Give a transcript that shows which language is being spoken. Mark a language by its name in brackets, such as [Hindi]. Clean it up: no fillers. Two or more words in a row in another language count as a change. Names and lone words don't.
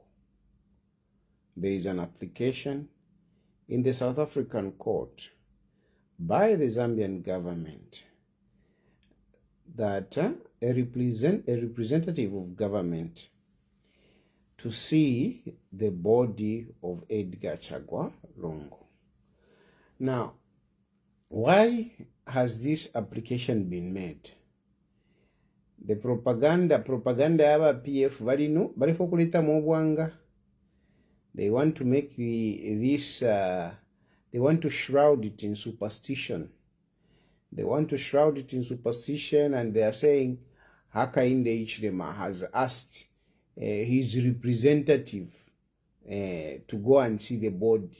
[English] There is an application in the South African court by the Zambian government that a representative of government to see the body of Edgar Lungu. Now, why has this application been made? The propaganda [Bemba] yaba PF balino balifo kuleta mobwanga. [English] They want to make they want to shroud it in superstition. They want to shroud it in superstition, and they are saying Hakainde Hichilema has asked his representative to go and see the body.